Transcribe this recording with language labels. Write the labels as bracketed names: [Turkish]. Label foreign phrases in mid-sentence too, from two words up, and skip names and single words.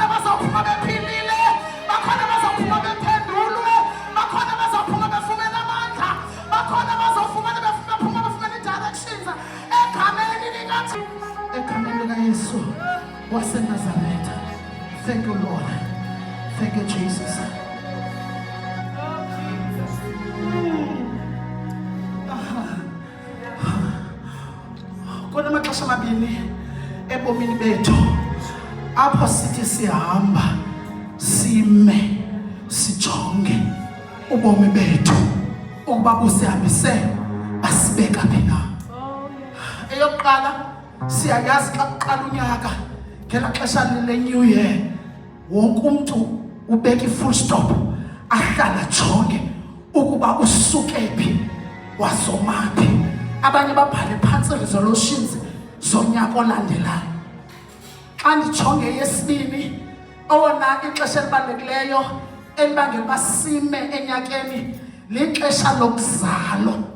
[Xhosa] bazophuma bephilile bakhona bazophuma bephendulwe bakhona bazophuma befumene amandla bakhona bazofumana bephuma befumene directions egameni likaThixo egameni likaYesu waseNazaretha. [English] Thank you, Lord. Thank you, Jesus. [Xhosa] Kunamaxesha amabini ebomini bethu apho sithi sihamba sime sijonge ubomi bethu ukuba busihambise basibeka phi na. Eyokuqala siyayazi xa kuqala unyaka ngela xesha le- [English] new year [Xhosa] wonke umuntu ubeka i- [English] full stop [Xhosa] ahlala jonge ukuba usuke phi wazomaphi. Abanye babhale phansi resolutions zonyaka olandelayo. Xa ndijonge yesibini owona ixesha elibalulekileyo elibangela basime enyakeni lixesha lokuzalwa.